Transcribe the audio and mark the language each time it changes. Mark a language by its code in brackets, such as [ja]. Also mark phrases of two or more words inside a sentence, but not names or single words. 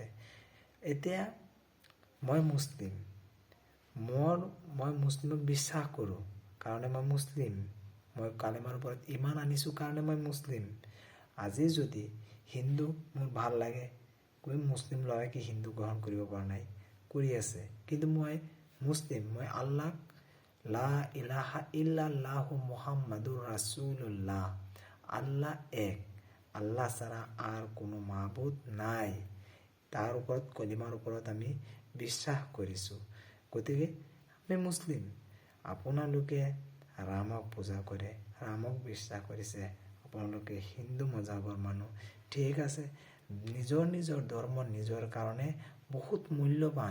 [as] এতিয়া মই মুছলিম, মই মুছলিমক বিশ্বাস কৰোঁ কাৰণে মই মুছলিম। মই কালেমাৰ ওপৰত ইমান আনিছোঁ কাৰণে মই মুছলিম। আজি যদি হিন্দু মোৰ ভাল লাগে, মুছলিম ল'ৰাই কি হিন্দু গ্ৰহণ কৰিব পৰা নাই? কৰি আছে। কিন্তু মই মুছলিম, মই আল্লাহ [ar] لا إله إلا الله محمد رسول الله, [as] আল্লাহ এক, [bn] আল্লাহ ছাড়া আর কোনো মাবুদ নাই, [as] তাৰ ওপৰত কলিমাৰ ওপৰত আমি বিশ্বাস কৰিছোঁ। গতিকে আমি মুছলিম। আপোনালোকে ৰামক পূজা কৰে, ৰামক বিশ্বাস কৰিছে, আপোনালোকে হিন্দু মজাবৰ মানুহ, ঠিক আছে। নিজৰ নিজৰ ধৰ্ম নিজৰ কাৰণে বহুত মূল্যৱান।